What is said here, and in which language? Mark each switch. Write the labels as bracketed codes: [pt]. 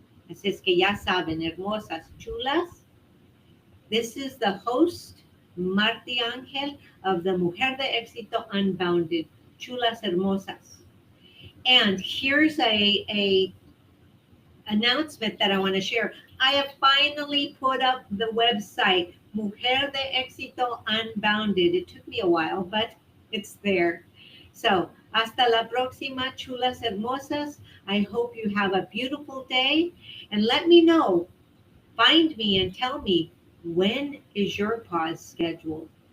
[es] Así es que ya saben, hermosas, chulas, [en] this is the host, [es] MartiAngel, of the Mujer de Éxito Unbounded, chulas hermosas. [en] And here's a announcement that I want to share. I have finally put up the website, Mujer de Éxito Unbounded. It took me a while, but it's there. [es] So, hasta la próxima, chulas hermosas. [en] I hope you have a beautiful day. And let me know, find me and tell me, when is your pause scheduled?